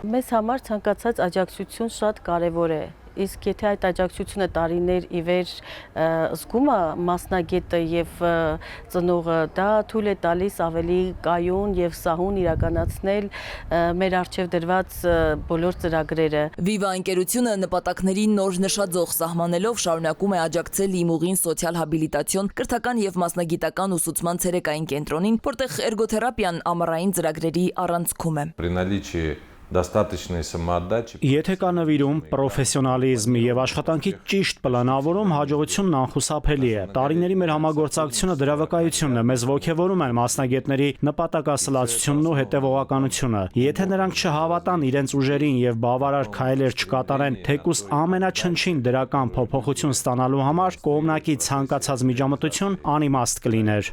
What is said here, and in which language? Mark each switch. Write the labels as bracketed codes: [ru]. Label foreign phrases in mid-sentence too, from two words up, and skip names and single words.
[hy] Մեզ համար ցանկացած աջակցություն շատ կարեւոր է։ Իսկ եթե այդ աջակցությունը տարիներ ի վեր զգում է մասնագետը եւ ծնողը, դա թույլ է տալիս ավելի կայուն եւ սահուն իրականացնել մեր արժեվ դրված բոլոր ծրագրերը։ Վիվա ընկերությունը նպատակների նոր նշաձող սահմանելով շարունակում է աջակցել Իմուղին սոցիալ հաբիլիտացիոն, կրթական եւ մասնագիտական ուսուցման ցերեկային կենտրոնին, որտեղ էրգոթերապիան ամառային ծրագրերի առանցքում է։ [ru] При наличии достаточно самоотдачи. [hy] Եթե կա նվիրում, պրոֆեսիոնալիզմ եւ աշխատանքի ճիշտ պլանավորում, հաջողությունն անխուսափելի է։ Տարիների մեր համագործակցությունը դրա վկայությունն է, մեզ ոգևորում են մասնագետների նպատակասլացությունն ու հետևողականությունը։ Եթե նրանք չհավատան իրենց ուժերին եւ բավարար քայլեր չկատարեն, թեկուս ամենաչնչին դրական փոփոխություն ստանալու համար, կողմնակի ցանկացած միջամտություն անիմաստ կլիներ։